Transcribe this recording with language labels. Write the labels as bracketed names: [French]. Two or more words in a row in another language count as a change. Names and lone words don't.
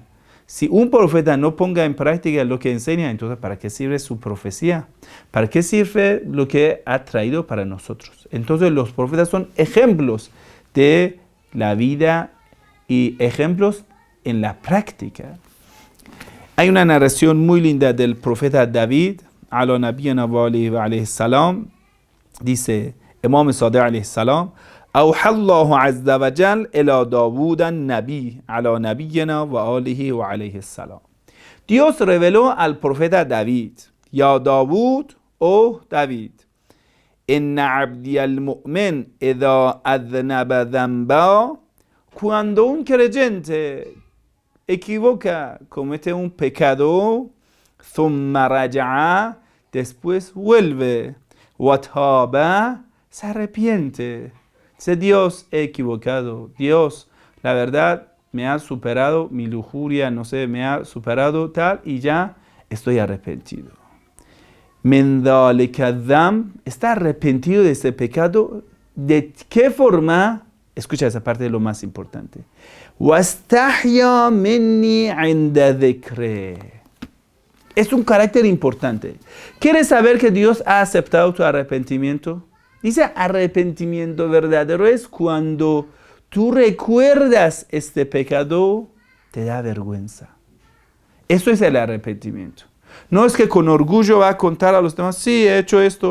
[Spanish] Si un profeta no ponga en práctica lo que enseña, entonces ¿para qué sirve su profecía? ¿Para qué sirve lo que ha traído para nosotros? Entonces los profetas son ejemplos de la vida y ejemplos en la práctica. Hay una narración muy linda del profeta David, [Arabic] على نبينا وعليه السلام, dice Imam Sadiq عليه السلام, أوحى الله عز وجل إلى داود النبي على نبينا وآله وعليه السلام. [Spanish] Dios reveló al profeta David, ya David, oh David, [Arabic] إن عبدي المؤمن إذا أذنب ذنبا, [Spanish] cuando un creyente equivoca, comete un pecado, [Arabic] ثم رجع, [Spanish] después vuelve, وتاب, se arrepiente. Dice Dios, he equivocado. Dios, la verdad, me ha superado mi lujuria, no sé, me ha superado tal y ya estoy arrepentido. [Arabic] من ذلك ذنب, [Spanish] está arrepentido de ese pecado. ¿De qué forma? Escucha esa parte de lo más importante. [Arabic] واستحيا مني عند ذكري. [Spanish] Es un carácter importante. ¿Quieres saber que Dios ha aceptado tu arrepentimiento? Dice arrepentimiento verdadero es cuando tú recuerdas este pecado, te da vergüenza. Eso es el arrepentimiento. No es que con orgullo va a contar a los demás, sí, he hecho esto.